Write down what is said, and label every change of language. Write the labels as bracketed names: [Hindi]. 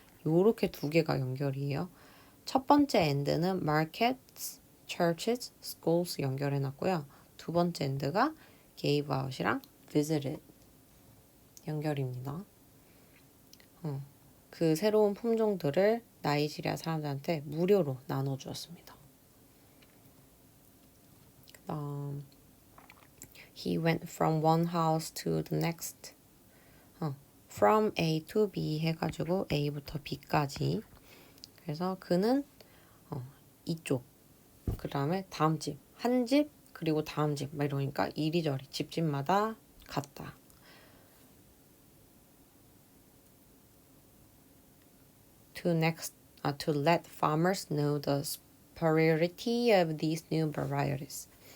[Korean] 요렇게 두 개가 연결이에요. 첫 번째 end는 markets, churches, schools 연결해놨고요. 두 번째 end가 gave out이랑 visited 연결입니다. 그 새로운 품종들을 나이지리아 사람들한테 무료로 나눠주었습니다. [English] He went from one house to the next. From A to B [Korean] 해가지고 A부터 B까지. 그래서 그는 이쪽, 그 다음에 다음 집, 한 집, 그리고 다음 집, 막 이러니까 이리저리 집집마다 갔다. [English] To let farmers know the superiority of these new varieties.